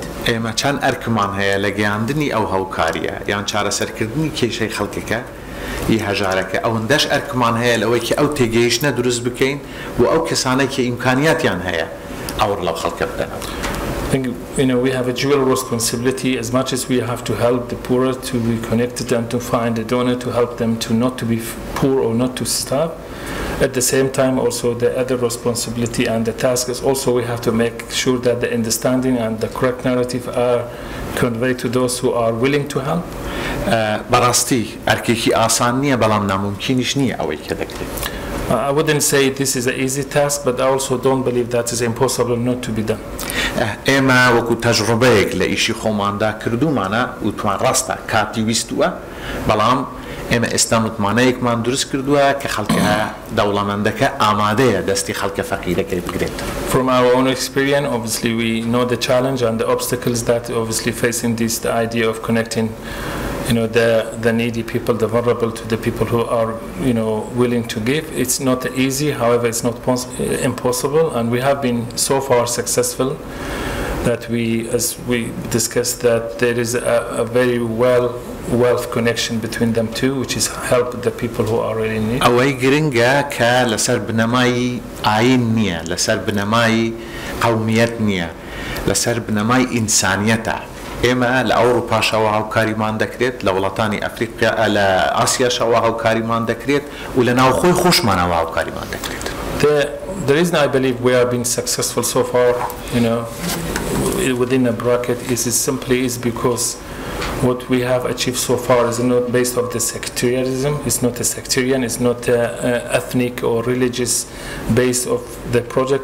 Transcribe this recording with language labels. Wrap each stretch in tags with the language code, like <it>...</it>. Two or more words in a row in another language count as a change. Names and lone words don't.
<ckb>ئێمە چەند ئەرکمان هەیە لە گەیاندنی ئەو هاوکاریە یان چارەسەرکردنی کێشەی خەڵکەکە هەژارەکە ئەوەندەش ئەرکمان هەیە لەوەی کە ئەو تێگەیشتنە دروست بکەین بۆ ئەو کەسانەی کە ئیمکانیاتیان هەیە ئەوڕ لەو خەڵکە بدەنەوە.</ckb> <en>I think we have a dual responsibility. As much as we have to help the poorer to be connected and to find a donor to help them to not to be poor or not to starve. At the same time, also the other responsibility and the task is also we have to make sure that the understanding and the correct narrative are conveyed to those who are willing to help.</en> <ckb>بەڕاستی ئەرکێکی ئاسان نییە بەڵام ناممکینیش نییە ئەوەی کە دەکرێت.</ckb> <en>I wouldn't say this is an easy task, but I also don't believe that is impossible not to be done.</en> <ckb>ئێمە وەکو تەجڕبەیەک لە ئیشی خۆماندا کردومانە وتوان ڕاستە کاتی ویستووە بەڵام ئێمە ئێستا متمانەیەکمان دروست کردووە کە خەڵکە دەوڵەمەندەکە ئامادەیە دەستی خەڵکە فەقیرەکەی بگرێت.</ckb> <en>From our own experience, obviously we know the challenge and the obstacles that obviously facing this the idea of connecting the needy people, the vulnerable to the people who are willing to give. It's not easy, however it's not impossible, and we have been so far successful that as we discussed that there is a very wealth connection between them two, which is help the people who are really in need.</en> <ckb>ئەوەی گرنگە کە لەسەر بنەمای ئاین نییە لەسەر بنەمای قەومیەت نییە لەسەر بنەمای ئینسانیەتە. ئێمە لە ئەوروپاشەوە هاوکاریمان دەکرێت لە وڵاتانی ئەفریقا لە ئاسیاشەوە هاوکاریمان دەکرێت و لە ناوخۆی خۆشمانەوە هاوکاریمان دەکرێت.</ckb> <en>The reason I believe we have been successful so far, within a bracket is because what we have achieved so far is not based on the sectarianism. It's not a sectarian. It's not ethnic or religious base of the project.</en>